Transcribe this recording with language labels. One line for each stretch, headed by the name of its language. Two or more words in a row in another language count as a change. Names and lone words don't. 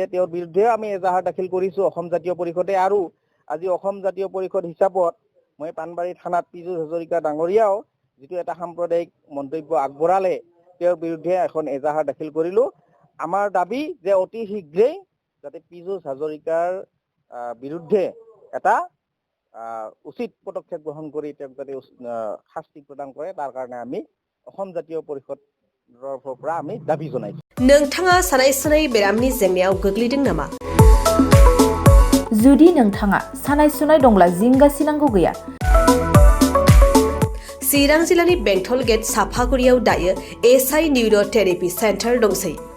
Assamese: তেওঁৰ বিৰুদ্ধে আমি এজাহাৰ দাখিল কৰিছো অসম জাতীয় পৰিষদে আৰু আজি অসম জাতীয় পৰিষদ হিচাপত মই পানবাৰী থানাত পিজুশ হাজৰিকা ডাঙৰীয়াও যিটো এটা সাম্প্ৰদায়িক মন্তব্য আগবঢ়ালে তেওঁৰ বিৰুদ্ধে এখন এজাহাৰ দাখিল কৰিলো। আমাৰ দাবী যে অতি শীঘ্ৰেই যাতে পিজুশ হাজৰিকাৰ বিৰুদ্ধে এটা উচিত পদক্ষেপ গ্ৰহণ কৰি তেওঁক যাতে শাস্তি প্ৰদান কৰে তাৰ কাৰণে আমি অসম জাতীয় পৰিষদৰ পৰা আমি দাবী জনাইছো।
Bodo: नोंथाङा सानाय सुनाय बेरामनि जेंनायाव गोग्लैदों नामा? जुदि नोंथाङा सानाय सुनाय दंब्ला जिंगासिनांगौ गैया। चिरां जिल्लानि बेंटल गेट साफागुरियाव दायो एसआइ निउर' थेरापि सेन्टार दंसै।